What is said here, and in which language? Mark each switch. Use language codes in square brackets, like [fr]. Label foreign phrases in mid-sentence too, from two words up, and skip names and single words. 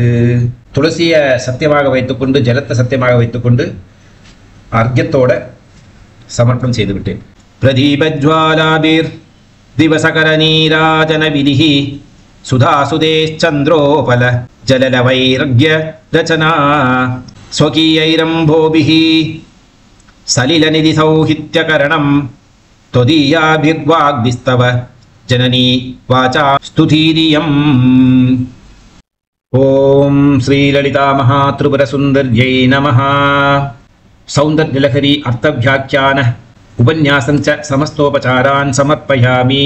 [ta] துளசியை சத்தியமாக வைத்துக்கொண்டு ஜலத்தை சத்தியமாக வைத்துக்கொண்டு அர்க்கியத்தோட சமர்ப்பணம் செய்து விட்டேன். [sa] प्रदीपज्वालाभिर् दिवसकर नीराजन विधिः सुधासुतेश्चन्द्रोपल जललवैरर्घ्य रचना स्वकीयैरम्भोभिः सलिलनिधि सौहित्यकरणम् त्वदीयाभिर्वाग्भिस्तव जननी वाचा स्तुतीरियम्. ओम श्रीललिता महात्रिपुरसुन्दर्यै नमः. सौन्दर्यलहरी अर्थव्याख्यान उपन्यासं च समस्तोपचारान् समर्पयामि.